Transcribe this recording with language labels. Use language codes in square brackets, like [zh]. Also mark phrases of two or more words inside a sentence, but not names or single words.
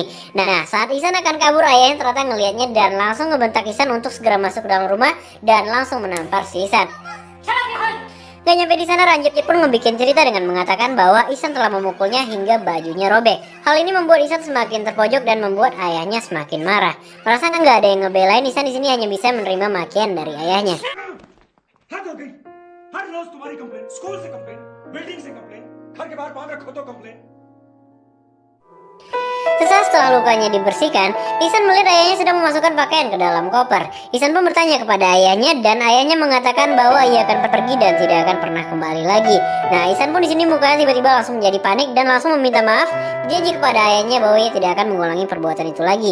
[id] Nah, saat Ihsan akan kabur, ayahnya ternyata ngelihatnya dan langsung ngebentak Ihsan untuk segera masuk ke dalam rumah dan langsung menampar si Ihsan. Gak nyampe di sana, Ranjit pun ngebikin cerita dengan mengatakan bahwa Ihsan telah memukulnya hingga bajunya robek. Hal ini membuat Ihsan semakin terpojok dan membuat ayahnya semakin marah. Merasa nggak ada yang ngebelain, Ihsan di sini hanya bisa menerima makian dari ayahnya. [hi] हद हो गई। हर रोज तुम्हारी कंप्लेन, स्कूल से कंप्लेन, बिल्डिंग से कंप्लेन, घर के बाहर बांध रखो तो कंप्लेन। [id] Sesaat setelah lukanya dibersihkan, Ihsan melihat ayahnya sedang memasukkan pakaian ke dalam koper. Ihsan pun bertanya kepada ayahnya dan ayahnya mengatakan bahwa ia akan pergi dan tidak akan pernah kembali lagi. Nah, Ihsan pun di sini mukanya tiba-tiba langsung menjadi panik dan langsung meminta maaf, janji kepada ayahnya bahwa ia tidak akan mengulangi perbuatan itu lagi.